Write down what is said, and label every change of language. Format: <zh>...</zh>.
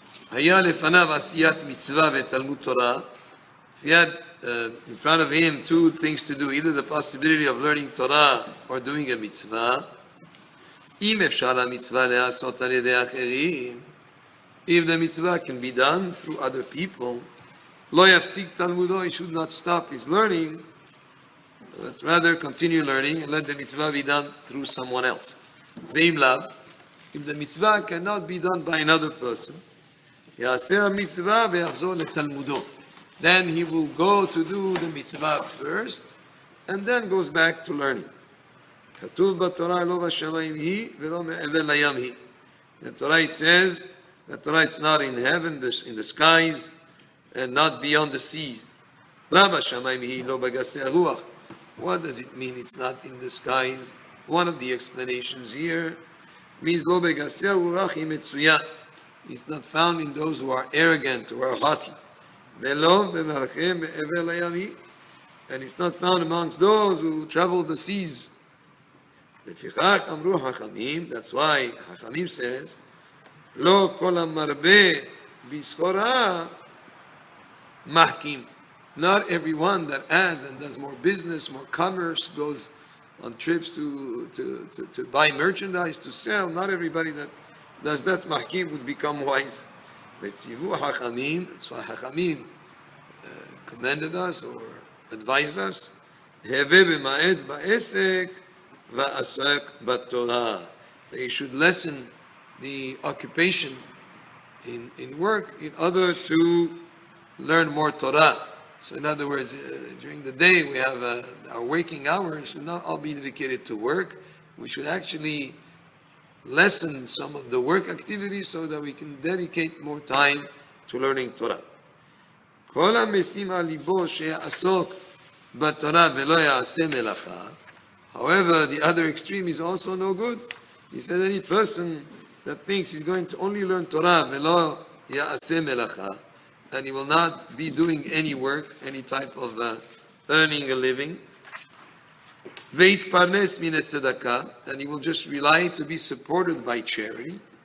<he>היה לפניו עשיית מצווה ותלמוד תורה.</he> <en>If he had in front of him two things to do, either the possibility of learning Torah or doing a mitzvah.</en> <he>אם אפשר המצווה לעשות על ידי אחרים,</he> <en>if the mitzvah can be done through other people,</en> <he>לא יפסיק תלמודו,</he> <en>he should not stop his learning, but rather continue learning and let the mitzvah be done through someone else.</en> <he>ואם לאו,</he> <en>if the mitzvah cannot be done by another person,</en> <he>יעשה המצווה ויחזור לתלמודו.</he> <en>Then he will go to do the mitzvah first, and then goes back to learning.</en> <he>כתוב בתורה לא בשמיים היא ולא מעבר לים היא.</he> <en>In the Torah it says that Torah is not in heaven, in the skies, and not beyond the seas.</en> <he>לא בשמיים היא לא בגסי הרוח.</he> <en>What does it mean it's not in the skies? One of the explanations here means</en> <he>לא בגסי הרוח היא מצויה.</he> <en>It's not found in those who are arrogant, who are haughty.</en> <he>ולא במלכי מעבר לים היא.</he> <en>And it's not found amongst those who travel the seas.</en> <he>לפיכך אמרו חכמים,</he> <en>that's why</en> <he>חכמים</he> <en>says,</en> <he>לא כל המרבה בסחורה מחכים.</he> <en>Not everyone that adds and does more business, more commerce, goes on trips to buy merchandise, to sell, not everybody that does that mahkim would become wise.</en> <he>וציוו חכמים,</he> <en>that's why</en> <he>חכמים</he> <en>commanded us or advised us,</en> <he>הווה במעט בעסק ועסק בתורה.</he> <en>They should lessen the occupation in work in order to learn more Torah. So in other words, during the day we have our waking hours should not all be dedicated to work. We should actually lessen some of the work activities so that we can dedicate more time to learning Torah.</en> <he>כל המשים על ליבו שיעסוק בתורה ולא יעשה מלאכה.</he> <en>However, the other extreme is also no good. He said any person that thinks he's going to only learn Torah</en> <he>ולא יעשה מלאכה,</he> <en>and he will not be doing any work, any type of earning a living,</en> <he>ויתפרנס מן הצדקה,</he> <en>and he will just rely to be supported by charity.</en>